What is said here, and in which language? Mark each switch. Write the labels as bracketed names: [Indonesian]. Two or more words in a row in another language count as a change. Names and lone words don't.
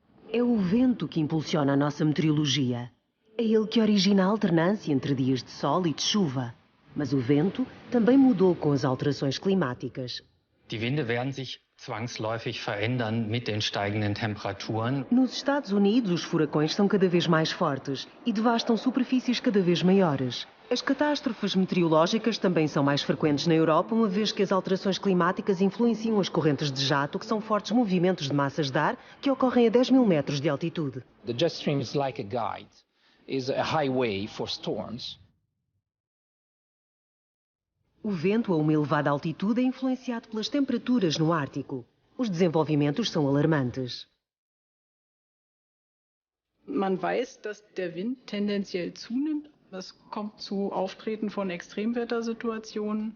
[Portuguese] É o vento que impulsiona a nossa meteorologia. É ele que origina a alternância entre dias de sol e de chuva. Mas o vento também mudou com as alterações climáticas. [German] Die Winde werden sich zwangsläufig verändern mit den steigenden Temperaturen. [Portuguese] Nos Estados Unidos, os furacões são cada vez mais fortes e devastam superfícies cada vez maiores. As catástrofes meteorológicas também são mais frequentes na Europa, uma vez que as alterações climáticas influenciam as correntes de jato, que são fortes movimentos de massas de ar que ocorrem a 10.000 metros de altitude. [English] The jet stream is like a guide, is a highway for storms. [Portuguese] O vento a uma elevada altitude é influenciado pelas temperaturas no Ártico. Os desenvolvimentos são alarmantes. [German] Man weiß, dass der Wind tendenziell zunimmt. Es kommt zu Auftreten von Extremwettersituationen.